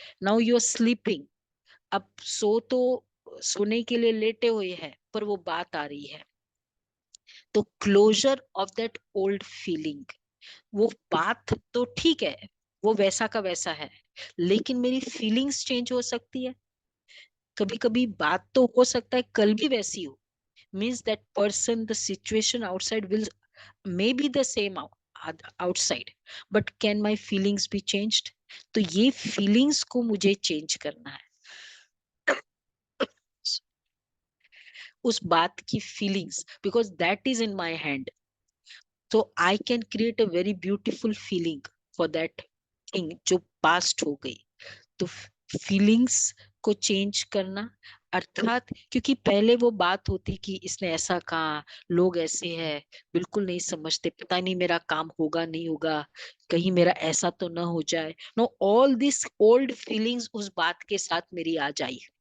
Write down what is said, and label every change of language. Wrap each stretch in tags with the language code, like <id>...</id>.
<en>Now you are sleeping.</en> <hi>अब सोने के लिए लेटे हुए हैं, पर वो बात आ रही है. तो</hi> <en>Closure of that old feeling.</en> <hi>वो बात तो ठीक है, वो वैसा का वैसा है, लेकिन मेरी फीलिंग्स चेंज हो सकती है. कभी कभी बात तो हो सकता है कल भी वैसी हो,</hi> <en>means that person, the situation outside will may be the same outside, but can my feelings be changed?</en> <hi>तो ये feelings को मुझे change करना है. उस बात की</hi> <en>feelings, because that is in my hand, so I can create a very beautiful feeling for that thing</en> <hi>जो past हो गई. तो फीलिंग्स को चेंज करना, अर्थात क्योंकि पहले वो बात होती कि इसने ऐसा कहा, लोग ऐसे हैं, बिल्कुल नहीं समझते, पता नहीं मेरा काम होगा नहीं होगा, कहीं मेरा ऐसा तो ना हो जाए.</hi> <en>no, all this old feelings</en> <hi>उस बात के साथ मेरी आ जाई.</hi>